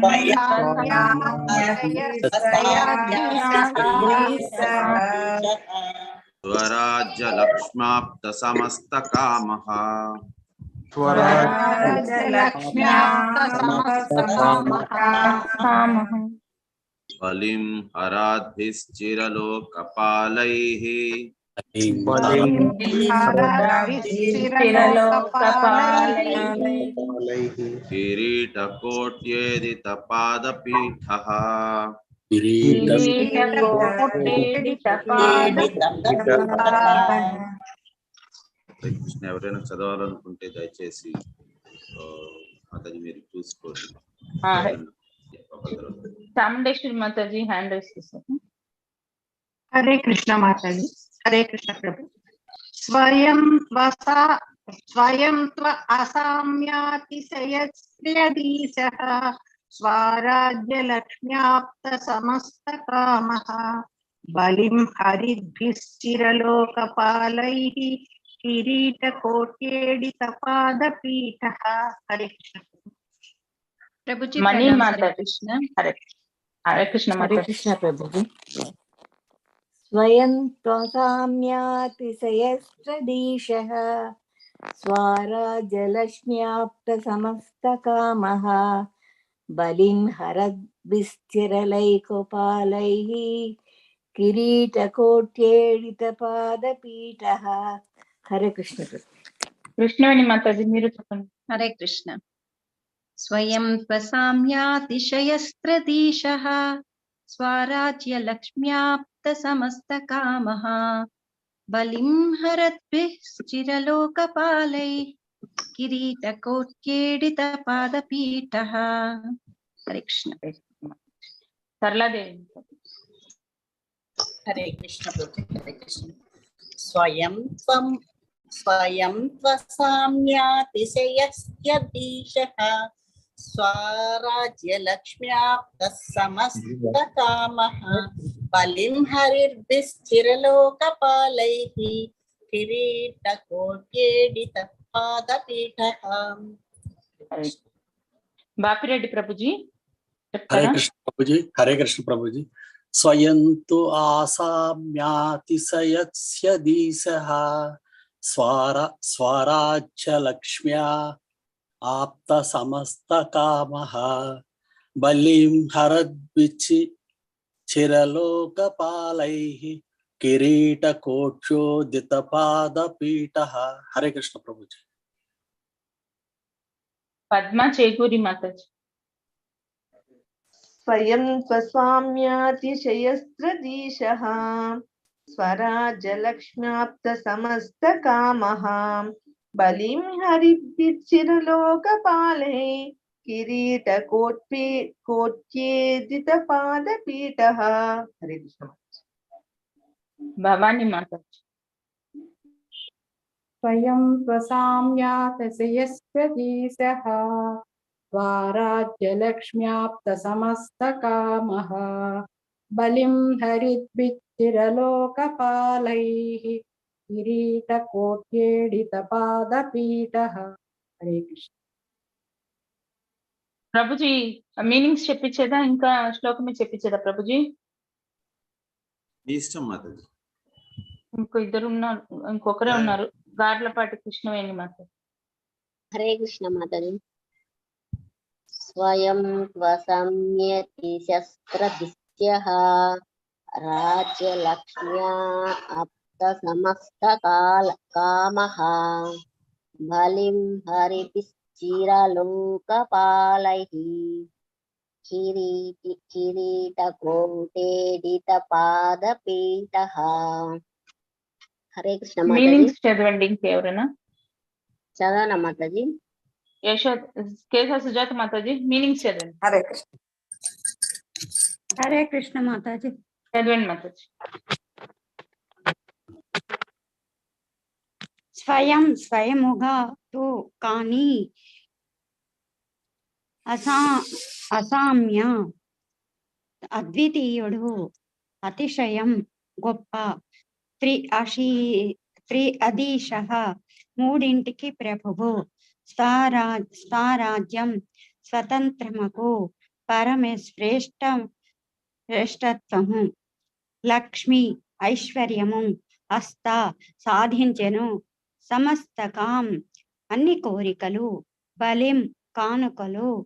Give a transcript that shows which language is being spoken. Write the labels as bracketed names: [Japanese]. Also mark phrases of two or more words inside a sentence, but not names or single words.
[Sanskrit] स्वराज्यलक्ष्माप्तसमस्तकामः बलिं हराद्भिश्चिरलोकपालैः किरीटकोट्येदितपादपीठः [Telugu] కృష్ణ ఎవరైనా చదవాలనుకుంటే దయచేసి మాతాజీ మీరు చూసుకోండి. చాముండేశ్వరి మాతాజీ [English] hand raise [Telugu] చేశారు. [Hindi] हरे कृष्ण माता जी, हरे कृष्ण प्रभु। [Sanskrit] स्वयं त्व असाम्यातिशयस्त्र्यधीशः स्वाराज्यलक्ष्म्याप्त समस्तकामः बलिं हरिद्भिश्चिरलोकपालैः किरीटकोट्येडितपादपीठः। [Hindi] हरे कृष्ण प्रभु जी। मणि माता कृष्ण हरे हरे कृष्ण हरे माता कृष्ण प्रभु जी। [Sanskrit] स्वयं त्वसाम्यातिशयस्त्रदीशः स्वाराज्यलक्ष्म्याप्तसमस्तकामः बलिं हरद्भिश्चिरलैकोपालैः किरीटकोट्येडितपादपीठः। [Hindi] हरे कृष्ण [Telugu] కృష్ణవేణి మాతాజీ మీరు చెప్పండి. [Hindi] हरे कृष्ण। [Sanskrit] स्वयं त्वसाम्यातिशयस्त्रदीशः स्वाराज्यलक्ष्म्याप्तसमस्तकामः बलिं हरद्भिश्चिरलोकपालैः किरीटकोट्येडितपादपीठः। [Hindi] हरे कृष्ण। [Telugu] సరళాదేవి [Hindi] हरे कृष्ण प्रभु। हरे कृष्ण। [Sanskrit] स्वयं त्वसाम्यातिशयस्त्यधीशः स्वाराज्यलक्ष्म्याप्तः समस्तकामः बलिं हरिर्भिश्चिरलोकपालैः किरीटकोट्येडितपादपीठः। [Telugu] బాపిరెడ్డి ప్రభుజీ [Hindi] हरे [Telugu] చెప్తారా? [Hindi] कृष्ण प्रभु जी। हरे कृष्ण प्रभु जी। [Sanskrit] स्वयं तु आसाम्यातिशयस्य दिशः स्वाराज्यलक्ष्म्या आप्तसमस्तकामः बलिं हरद्भिश्चिरलोकपालैः किरीटकोट्योदितपादपीठः। [Hindi] हरे कृष्ण प्रभु जी। [Telugu] పద్మ చేకూరి మాతాజీ [Sanskrit] स्वयं त्वसाम्यातिशयस्त्रदीशः स्वराज्यलक्ष्म्याप्तसमस्तकामः बलिं हरिद्भिश्चिरलोकपालैः किरीटकोट्येदितपादपीठः। [Hindi] हरे कृष्ण। [Telugu] భవానీ మాతాజీ [Sanskrit] स्वयं त्वसाम्यातिशयस्त्रदीशः स्वाराज्यलक्ष्म्याप्तसमस्तकामः बलिं हरिद्भिश्चिरलोकपालैः किरीटकोट्येडितपादपीठः। [Hindi] हरे कृष्ण। [Telugu] ప్రభుజీ మీనింగ్స్ చెప్పించేదా ఇంకా శ్లోకమే చెప్పించేదా ప్రభుజీ? మీ ఇష్టం మాతాజీ. ఇంకో ఇద్దరు ఉన్నారు, ఇంకొకరే ఉన్నారు, గార్లపాటి కృష్ణవేణి మాతాజీ. [Hindi] हरे कृष्ण माता जी। [Sanskrit] स्वयं त्वसाम्यातिशस्त्रदिश्यः राज्यलक्ष्म्या आप्तसमस्तकामः बलिं हरिभिश्चिरलोकपालैः किरीटकोट्येडितपादपीठः। [Hindi] हरे कृष्ण माता जी। [Telugu] మీనింగ్స్ చదవండి ఇంకెవరైనా. [Hindi] चलो माता जी। [Telugu] కేశవ సుజాత మాతాజీ మీనింగ్స్ చదవండి. [Hindi] हरे कृष्ण। हरे कृष्ण माता जी। [Telugu] చదవండి మాతాజీ. స్వయం స్వయముగా తు కానీ అసామ్య అద్వితీయుడు, అతిశయం గొప్ప, త్రి అధీశ మూడింటికి ప్రభువు, స్థారాజ్యం స్వతంత్రముకు, శ్రేష్టత్వము, లక్ష్మి ఐశ్వర్యము, హస్త సాధించెను, సమస్తకాం అన్ని కోరికలు, బలిం కానుకలు,